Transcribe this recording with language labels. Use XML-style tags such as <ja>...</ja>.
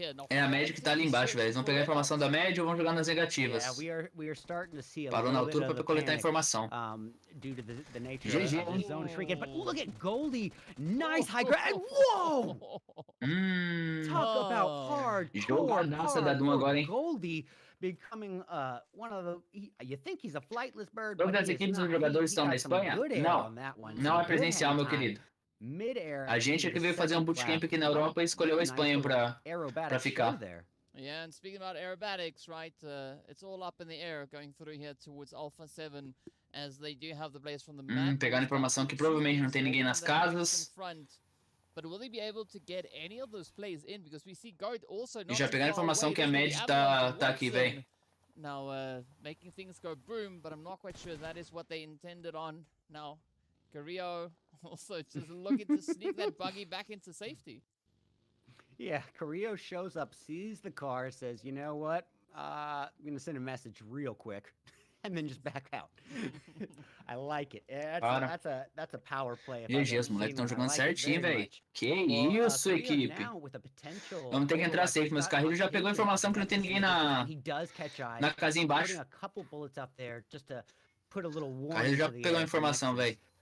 <pt>É a Magic que tá ali embaixo, velho. Eles vão pegar a informação da Magic ou vão jogar nas negativas. Parou na altura pra coletar informação. GG.</pt> <en>But look at Goldie. Nice high ground. Whoa! Talk about</en> <pt>Jogadaça da Doom agora, hein?</pt> <en>Goldie becoming one of the. You think he's a flightless bird?</en> <pt>Todas as equipes dos jogadores estão na Espanha? Não. Não é presencial, meu querido. A gente é que veio fazer um bootcamp aqui na Europa e escolheu a Espanha pra ficar.</pt> <en>Yeah, and speaking about aerobatics, right? It's all up in the air going through here towards Alpha 7, as they do have the players from the map.</en> <pt>Pegaram informação que provavelmente não tem ninguém nas casas.</pt> <en>But will they be able to get any of those plays in? Because we see Goat also not.</en> <pt>E já pegaram informação que a Magic tá aqui, velho.</pt> <en>Now, making things go boom, but I'm not quite sure that is what they intended on. Now, Carrillo also just looking to sneak that buggy back into safety. Yeah, Carrillo shows up, sees the car, says, you know what? I'm going to send a message real quick. and then just back out. I like it. That's a power play.</en> <pt>GG, os moleques estão jogando certinho, velho. Que isso, equipe. Vamos ter que entrar safe, mas o Carrilho já pegou a informação que não tem ninguém na casinha embaixo. Carrilho já pegou a informação, velho.</pt>